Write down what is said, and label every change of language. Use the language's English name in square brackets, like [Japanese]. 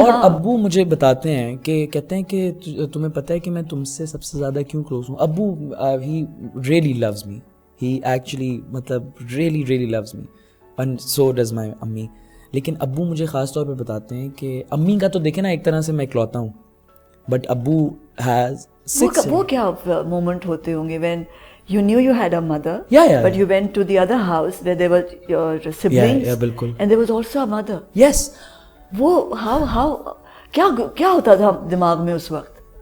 [Urdu] اور ابو مجھے بتاتے ہیں کہ کہتے ہیں کہ تمہیں پتہ ہے کہ میں تم سے سب سے زیادہ کیوں کلوز ہوں. [English] ابو he really loves me, he actually مطلب really loves me, and so does my امی. [Urdu] لیکن ابو مجھے خاص طور پہ بتاتے ہیں کہ امی کا تو دیکھیں نا ایک طرح سے میں اکلوتا ہوں, بٹ ابو ہیز وہ کیا مومنٹ ہوتے ہوں گے [English] when you knew you had a mother, but you went to the other house where there were your siblings, and there was also a mother. Yes. [Urdu] وہ how کیا ہوتا تھا دماغ میں اس وقت؟